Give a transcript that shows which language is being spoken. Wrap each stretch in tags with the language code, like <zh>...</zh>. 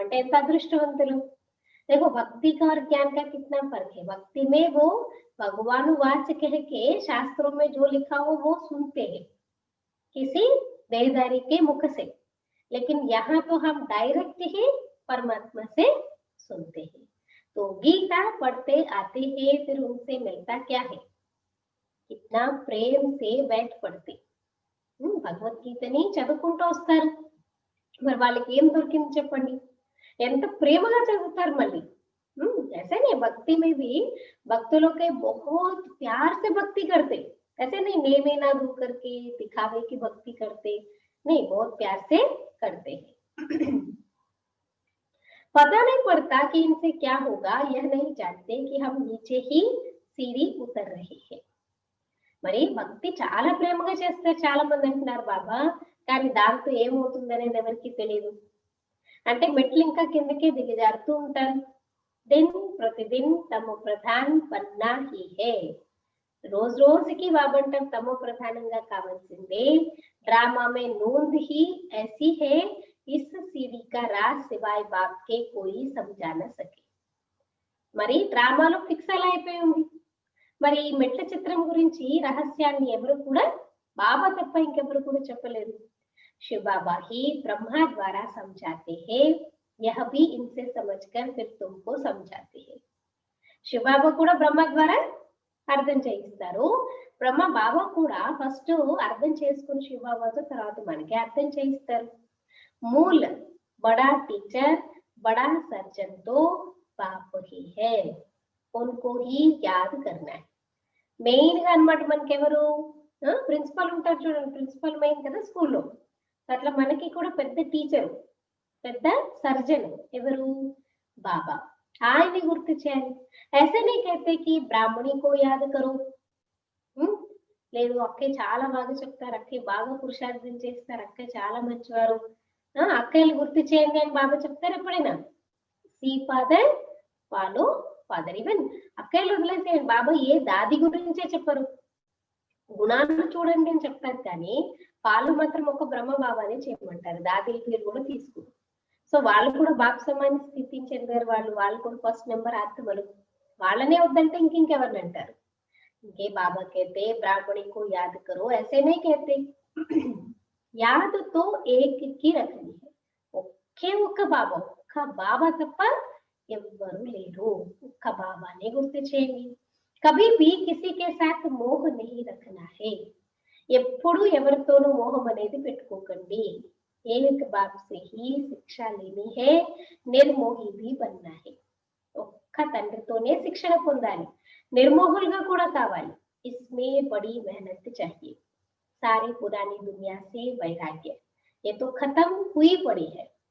<te>అంటే ఎంత అదృష్టవంతులు.</te> <hi>देखो भक्ति का और ज्ञान का कितना फर्क है. भक्ति में वो भगवान वाच कह के शास्त्रों में जो लिखा हो वो सुनते हैं किसी देहधारी के मुख से, लेकिन यहाँ तो हम डायरेक्ट ही परमात्मा से सुनते हैं. तो गीता पढ़ते आते हैं, फिर उनसे मिलता क्या है? कितना प्रेम से बैठ पढ़ते.</hi> <te>భగవద్గీతని చదువుకుంటూ వస్తారు, మరి వాళ్ళకి ఏం దొరికింది చెప్పండి? ఎంత ప్రేమగా చదువుతారు మళ్ళీ.</te> <hi>ऐसे नहीं, भक्ति में भी भक्तों के बहुत प्यार से भक्ति करते. ऐसे नहीं नेमे ना दू करके दिखावे की भक्ति करते नहीं, बहुत प्यार से करते हैं. पता नहीं पड़ता कि इनसे क्या होगा, यह नहीं जानते कि हम नीचे ही सीढ़ी उतर रहे हैं.</hi> <te>మరి భక్తి చాలా ప్రేమగా చేస్తారు చాలా మంది అంటున్నారు బాబా, కానీ దాంతో ఏమవుతుంది అనేది ఎవరికి తెలియదు. అంటే మెట్లు ఇంకా కిందకే దిగజారుతూ ఉంటారు.</te> <hi>दिन प्रतिदिन तमो प्रधान बनना ही है.</hi> <te>రోజు రోజుకి బాబంటాం తమో ప్రధానంగా కావాల్సిందే.</te> <hi>ड्रामा में नूंद ही ऐसी है इस सीढ़ी का राज सिवाय बाप के कोई समझा न सके.</hi> <te>మరి డ్రామాలో ఫిక్స్ అలా అయిపోయి ఉంది. మరి ఈ మెట్ల చిత్రం గురించి రహస్యాన్ని ఎవరు కూడా బాబా తప్ప ఇంకెవరు కూడా చెప్పలేరు.</te> <hi>शिव बाबा ही ब्रह्मा द्वारा समझाते हैं, यह भी इनसे समझकर फिर तुमको समझाते हैं.</hi> <te>शिव बाबा కూడా బ్రహ్మ ద్వారా అర్థం చేయిస్తారు. బ్రహ్మ బాబా కూడా ఫస్ట్ అర్థం చేసుకుని శివ బాబాతో తర్వాత మనకి అర్థం చేయిస్తారు.</te> <hi>మూల బడా టీచర్ బడా సర్జన్ తో బాప్ హీ హై, ఉनको ही याद करना है.</hi> <te>మెయిన్ గా అన్నమాట మనకి ఎవరు ప్రిన్సిపల్ ఉంటారు చూడండి, ప్రిన్సిపల్ మెయిన్ కదా స్కూల్లో. అట్లా మనకి కూడా పెద్ద టీచర్, పెద్ద సర్జన్ ఎవరు బాబా. ఆయన్ని గుర్తు చేయాలి.</te> <hi>ऐसे नहीं कहते कि ब्राह्मणी को याद करो.</hi> <te>లేదు అక్కే చాలా బాగా చెప్తారు, అక్కే బాగా పురుషార్థం చేస్తారు, అక్క చాలా మంచివారు, అక్కయ్యలు గుర్తు చేయండి అని బాబా చెప్తారు ఎప్పుడైనా?</te> <en>See father follow father.</en> <te>Even అక్కయ్యలు వదిలేసేయండి, బాబా ఏ దాది గురించే చెప్పరు, గుణాలను చూడండి అని చెప్తారు. కానీ వాళ్ళు మాత్రం ఒక బ్రహ్మ బాబానే చేయమంటారు, దాదిల పేరు కూడా తీసుకుని. సో వాళ్ళు కూడా బాప్ సమాన్ని స్థితిని చెందారు. వాళ్ళు కూడా ఫస్ట్ నెంబర్ ఆత్మలు. వాళ్ళనే వద్దంటే ఇంకెవరిని అంటారు? ఇంకే</te> <hi>బాబా कहते ब्राह्मणी को याद करो, ऐसे नहीं कहते. याद तो एक की रखनी है.</hi> <te>ఒకే ఒక్క బాబా, ఒక్క బాబా తప్ప ఎవ్వరు లేరు. ఒక్క బాబానే గుర్తు చేయండి.</te> <hi>कभी भी किसी के साथ मोह नहीं रखना है.</hi> <te>ఎప్పుడు ఎవరితోనూ మోహం అనేది పెట్టుకోకండి.</te> <hi>एक बाप से ही शिक्षा लेनी है, निर्मोही भी बनना है.</hi> <te>ఒక్క తండ్రితోనే శిక్షణ పొందాలి, నిర్మోహులుగా కూడా కావాలి.</te> <hi>इसमें बड़ी मेहनत चाहिए. सारी पुरानी दुनिया से वैराग्य ये तो खत्म हुई पड़ी है.</hi>